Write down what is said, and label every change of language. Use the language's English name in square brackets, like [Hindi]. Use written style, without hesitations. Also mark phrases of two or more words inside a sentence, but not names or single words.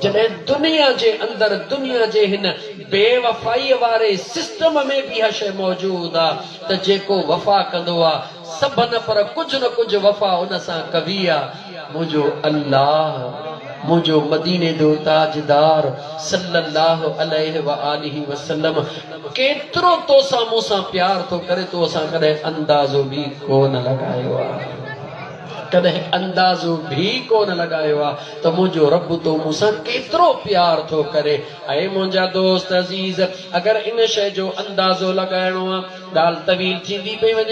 [Sindhi] जॾहिं दुनिया जे अंदरि दुनिया जे हिन बेवफ़ाईअ वारे सिस्टम में बि इहा शइ मौजूदु आहे त जेको वफ़ा कंदो आहे सभन पर कुझु न कुझु वफ़ा उन सां कबी आहे। मुंहिंजो अल्लाह, मुझो मदीने जो ताजदार [Arabic] صلى الله عليه وآله وسلم [Sindhi] केतिरो तोसां मूंसां प्यार थो करे, तो असां कॾहिं अंदाज़ो बि कोन लॻायो आहे। कदहिं अंदाज़ो भी कोन लगायो आ तो मुझो रब तो मूंसां केतिरो प्यार थो करे। ऐं मुंहिंजा दोस्त अज़ीज़, अगर इन शइ जो अंदाज़ो लगाइणो आ, ॻाल्हि तवील थींदी पई वञे।